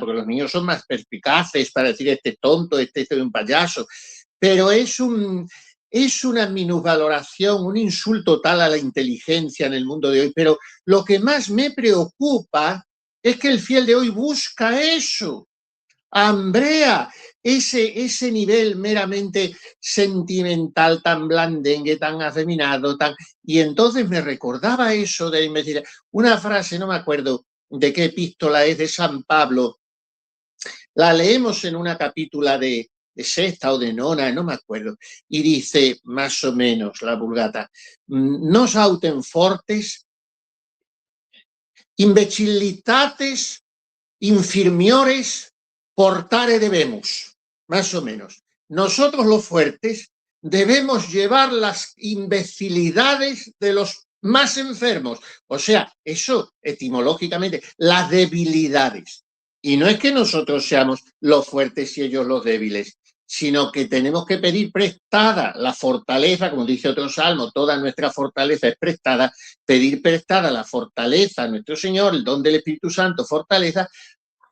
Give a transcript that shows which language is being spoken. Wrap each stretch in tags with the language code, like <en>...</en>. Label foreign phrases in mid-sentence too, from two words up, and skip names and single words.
<es>porque los niños son más perspicaces para decir este tonto, este es un payaso, pero es una minusvaloración, un insulto tal a la inteligencia en el mundo de hoy, pero lo que más me preocupa es que el fiel de hoy busca eso, hambrea ese nivel meramente sentimental, tan blandengue, tan afeminado, y entonces me recordaba eso de imbecilidad. Una frase, no me acuerdo de qué epístola es, de San Pablo, la leemos en una capítula de sexta o de nona, no me acuerdo, y dice más o menos la Vulgata:</es> <la>nos autem fortes, imbecilitates infirmiores portare debemos,</la> <es>más o menos. Nosotros los fuertes debemos llevar las imbecilidades de los más enfermos. O sea, eso etimológicamente, las debilidades. Y no es que nosotros seamos los fuertes y ellos los débiles, sino que tenemos que pedir prestada la fortaleza, como dice otro salmo, toda nuestra fortaleza es prestada, pedir prestada la fortaleza a nuestro Señor, el don del Espíritu Santo, fortaleza,</es>